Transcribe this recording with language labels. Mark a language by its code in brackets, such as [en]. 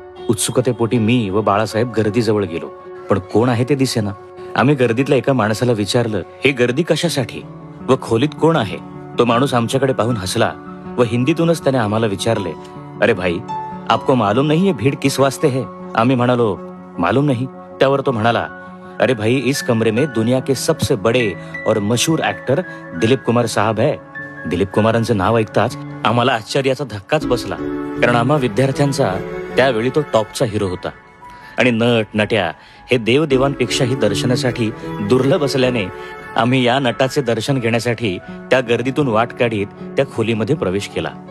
[mr] उत्सुकतेपोटी मी व बाळासाहेब गर्दीजवळ गेलो, पण कोण आहे ते दिसेना। आम्ही गर्दीतल्या एका माणसाला विचारलं, हे गर्दी कशासाठी व खोलीत कोण आहे? तो माणूस आमच्याकडे पाहून हसला व हिंदीतूनच त्याने आम्हाला विचारले, [hi] अरे भाई, आपको मालूम नहीं ये भीड़ किस वास्ते है? [mr] आम्ही म्हणालो, [hi] मालूम नहीं। [mr] त्यावर तो म्हणाला, [hi] अरे भाई, इस कमरे में दुनिया के सबसे बड़े और मशहूर एक्टर दिलीप कुमार साहब है। [mr] दिलीप कुमारांचं नाव ऐकताच आम्हाला आश्चर्याचा धक्काच बसला, कारण आम्हा विद्यार्थ्यांचा त्यावेळी तो टॉपचा हिरो होता आणि नट नट्या हे देवदेवांपेक्षाही दर्शनासाठी दुर्लभ असल्याने आम्ही या नटाचे दर्शन घेण्यासाठी त्या गर्दीतून वाट काढीत त्या खोलीमध्ये प्रवेश केला।